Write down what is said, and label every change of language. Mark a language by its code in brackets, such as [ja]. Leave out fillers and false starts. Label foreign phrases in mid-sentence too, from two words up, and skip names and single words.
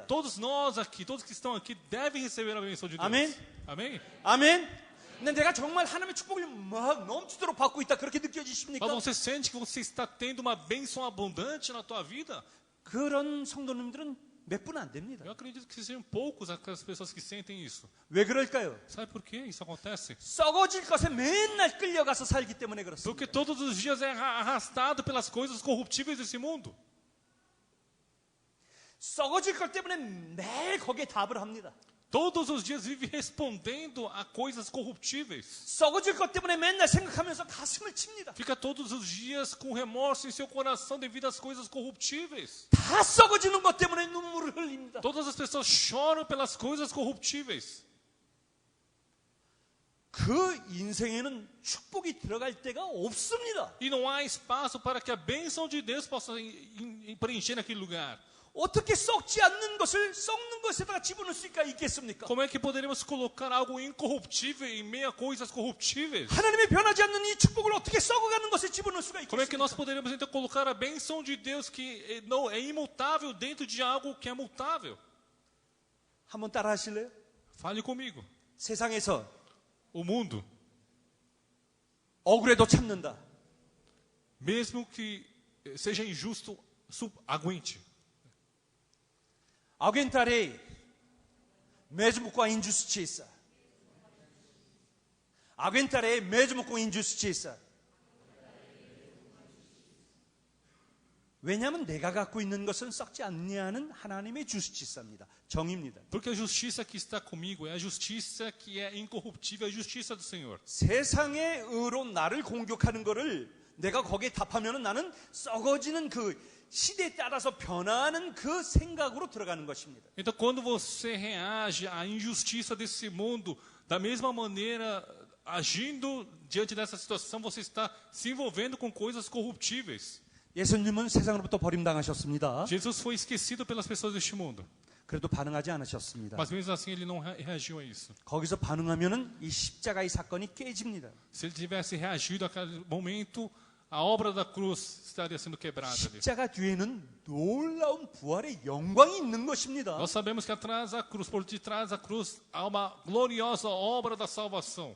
[pt] Todos nós aqui, todos que estão aqui, devem receber a bênção de Deus. Amém? Amém? [ko] 아멘. 근데 내가 정말 하나님의 축복을 막 넘치도록 받고 있다 그렇게 느껴지십니까? [pt] Mas você sente que você está tendo uma bênção abundante na tua vida? [ko] 그런 성도님들은 몇 분 안 됩니다. [pt] Eu acredito que sejam poucos aquelas pessoas que sentem isso. [ko] 왜 그럴까요? [pt] Sabe por que isso acontece? [ko] 썩어질 것에 맨날 끌려가서 살기 때문에 그렇습니다. [pt] Porque todos os dias é arrastado pelas coisas corruptíveis desse mundo. [ko] 썩어질 것 때문에 매일 거기에 답을 합니다. [pt] Todos os dias vive respondendo a coisas corruptíveis. [ko] 썩어질 것 때문에 맨날 생각하면서 가슴을 칩니다. [pt] Fica todos os dias com remorso em seu coração devido às coisas corruptíveis. [ko] 다 썩어지는 것 때문에 눈물을 흘립니다. [pt] Todas as pessoas choram pelas coisas corruptíveis. [ko] 그 인생에는 축복이 들어갈 데가 없습니다. [pt] E não há espaço para que a bênção de Deus possa preencher naquele lugar. [ko] 어떻게 썩지 않는 것을 썩는 것에다가 집어넣을 수가 있겠습니까? [pt] Como é que poderíamos colocar algo incorruptível em meio a coisas corruptíveis? [ko] 하나님의 변하지 않는 이 축복을 어떻게 썩어가는 것에 집어넣을 수가 [pt] Como é que nós [ko] 있겠습니까? [pt] poderíamos então colocar a bênção de Deus que não é imutável dentro de algo que é mutável? [ko] 한번 따라 하실래요? [pt] Fale comigo. [ko] 세상에서 [pt] O mundo, [ko] 억울해도 참는다. [pt] mesmo que seja injusto, aguente. Aguentarei, mesmo com a injustiça. Aguentarei, mesmo com injustiça. [ko] 왜냐하면 내가 갖고 있는 것은 썩지 않냐는 하나님의 주시치사입니다. 정의입니다. [pt] Porque a justiça que está comigo é a justiça que é incorruptível, a justiça do Senhor. [ko] 세상의 의로 나를 공격하는 거를 내가 거기에 답하면 나는 썩어지는 그 시대에 따라서 변하는 그 생각으로 들어가는 것입니다. [pt] Então, quando você reage à injustiça desse mundo, da mesma maneira, agindo diante dessa situação, você está se envolvendo com coisas corruptíveis. [ko] 예수님은 세상으로부터 버림당하셨습니다. [pt] Jesus foi esquecido pelas pessoas deste mundo. [ko] 그래도 반응하지 않으셨습니다. [pt] Mas mesmo assim ele não reagiu a isso. [ko] 거기서 반응하면은 이 십자가의 사건이 깨집니다. [pt] Se ele tivesse reagido àquele momento, a obra da cruz estaria sendo quebrada ali. [ko] 십자가 뒤에는 놀라운 부활의 영광이 있는 것입니다. [pt] Nós sabemos que atrás da cruz, por detrás da cruz, há uma gloriosa obra da salvação.